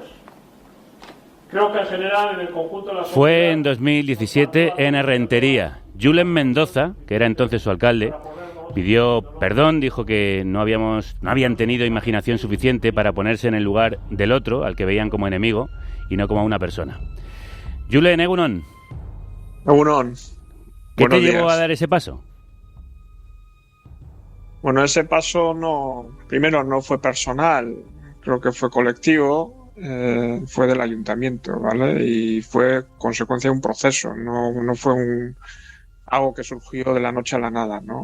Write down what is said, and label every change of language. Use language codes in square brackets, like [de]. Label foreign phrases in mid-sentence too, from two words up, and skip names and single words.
[es] Creo que en general en el conjunto de la sociedad... Fue en 2017 en Errentería. Julen Mendoza, que era entonces su alcalde, pidió perdón, dijo que no habían tenido imaginación suficiente para ponerse en el lugar del otro, al que veían como enemigo, y no como a una persona. [eu] Julen, egunon. Egunon. [es] ¿Qué te llevó a dar ese paso? Bueno, ese paso primero no fue personal, creo que fue colectivo. Fue del ayuntamiento, ¿vale? Y fue consecuencia de un proceso, no fue algo que surgió de la noche a la nada, ¿no?